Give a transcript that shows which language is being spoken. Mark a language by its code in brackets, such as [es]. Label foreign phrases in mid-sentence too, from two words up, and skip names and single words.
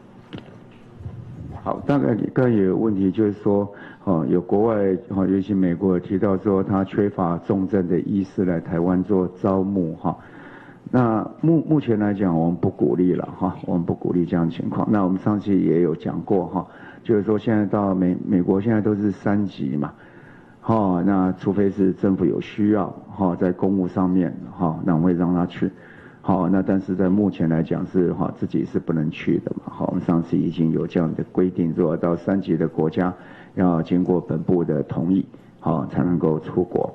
[zh] 好，大概剛才有問題就是說，有國外尤其美國提到說，他缺乏重症的醫師來台灣做招募那目前來講，我們不鼓勵了我們不鼓勵這樣的情況。那我們上次也有講過就是說現在到美國現在都是3級嘛，那除非是政府有需要在公務上面那我們會讓他去。好，那但是在目前来讲是自己是不能去的嘛。好，我们上次已经有这样的规定，如果到3级的国家要经过本部的同意，好才能够出国。